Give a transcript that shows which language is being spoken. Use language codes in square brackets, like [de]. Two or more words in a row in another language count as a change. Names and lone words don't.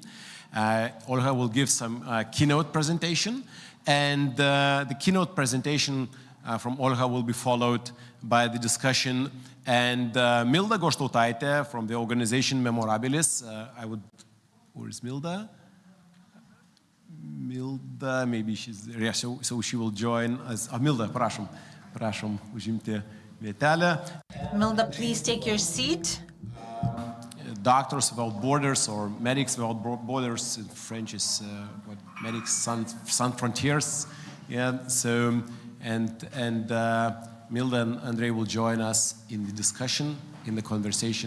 [en] Olga will give some keynote presentation, and the keynote presentation from Olga will be followed by the discussion. And Milda Goštautaitė from the organization Memorabilis, where is Milda? Milda, maybe she's there. Yeah, so she will join us. [lt] Milda, prašom užimti vietelę. [en] Milda, please take your seat. Doctors Without Borders, or Medics Without Borders in French is Medics Sans Frontières. Yeah. So and Milda and Andrei will join us in the discussion, in the conversation.